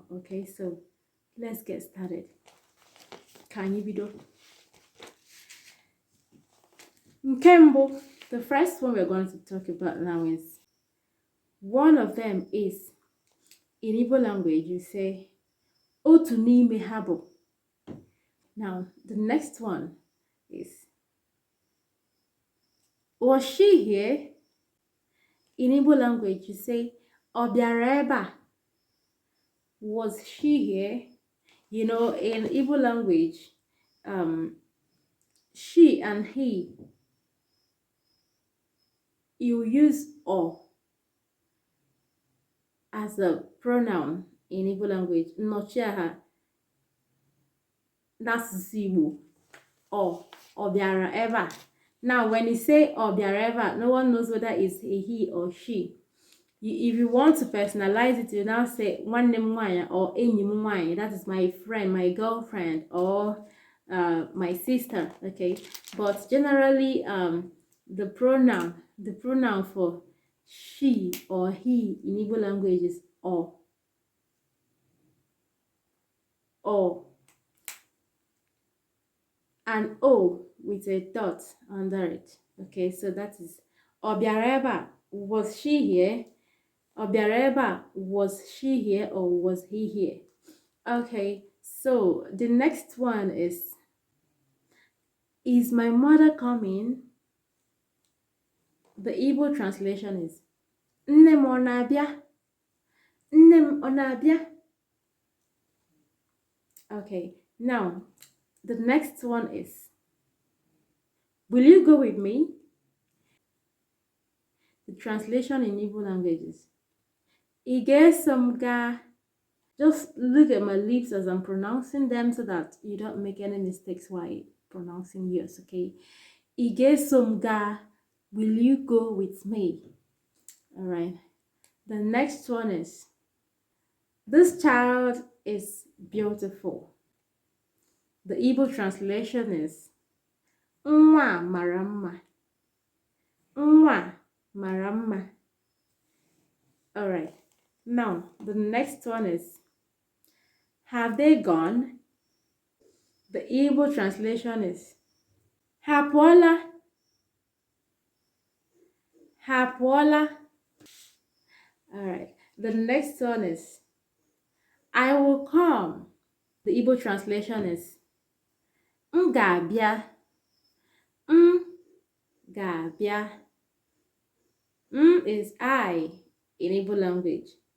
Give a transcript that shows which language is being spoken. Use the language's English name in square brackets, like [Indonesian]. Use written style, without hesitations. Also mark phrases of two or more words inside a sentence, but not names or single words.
[English] Okay, so let's get started. Can you video? Nkembo, the first one we're going to talk about now is one of them is in Igbo language you say [Igbo] otu n'ime ha bụ. [English] Now the next one is was she here? In Igbo language you say [Igbo] ọ bịara ebe a. [English] Was she here? You know, in Igbo language, she and he, you use o as a pronoun in Igbo language. Nọchiaha, that's Igbo. [Igbo] Ọ bịara ebe a. [English] Now, when you say [Igbo] ọ bịara ebe a, [English] no one knows whether it's a he or she. If you want to personalize it, you now say [Igbo] nwanne m nwanyị [English] or [Igbo] enyi m nwanyị. [English] That is my friend, my girlfriend, or my sister. Okay, but generally the pronoun for she or he in Igbo language is o. And o with a dot under it. Okay, so that is [Igbo] ọ bịara ebe a. [English] Was she here? [Igbo] Ọ bịara ebe a. [English] Was she here or was he here? Okay, so the next one is my mother coming? The Igbo translation is [Igbo] nne m ọ na-abịa? Nne m ọ na-abịa? [English] Okay, now the next one is will you go with me? The translation in Igbo language is [Igbo] ị ga-eso m gaa? [English] Just look at my lips as I'm pronouncing them so that you don't make any mistakes while pronouncing yours, okay? [Igbo] Ị ga-eso m gaa? [English] Will you go with me? All right. The next one is this child is beautiful. The Igbo translation is [Igbo] nwa mara mma. Nwa mara mma. [English] All right. Now, the next one is have they gone? The Igbo translation is [Igbo] ha pụọla. Ha pụọla. [English] All right. The next one is I will come. The Igbo translation is [Igbo] m ga-abịa. M ga-abịa. [English] M is I in Igbo language.